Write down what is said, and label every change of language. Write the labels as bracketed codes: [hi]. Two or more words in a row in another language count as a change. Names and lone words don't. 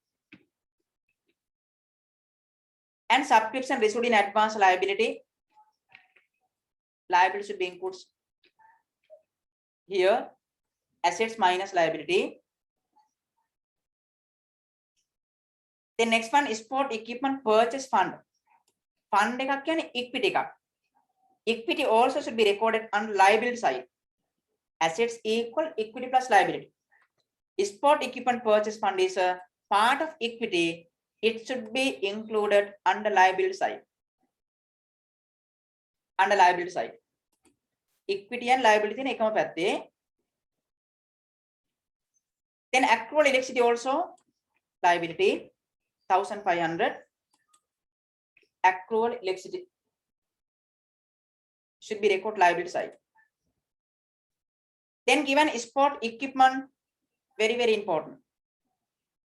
[en] And subscription received in advance liability. Liability should be inputs. Here, assets minus liability. The next one is sport equipment purchase fund. [si] Fund එකක් කියන්නේ equity එකක්. [en] Equity also should be recorded on liability side. Assets equal equity plus liability. Sport equipment purchase fund is a part of equity. It should be included under liability side. Under liability side. Equity and liability [si] තියෙන එකම පැත්තේ. [en] Then accrual electricity also liability 1500. Accrual electricity should be recorded liability side. Then given sport equipment, very, very important.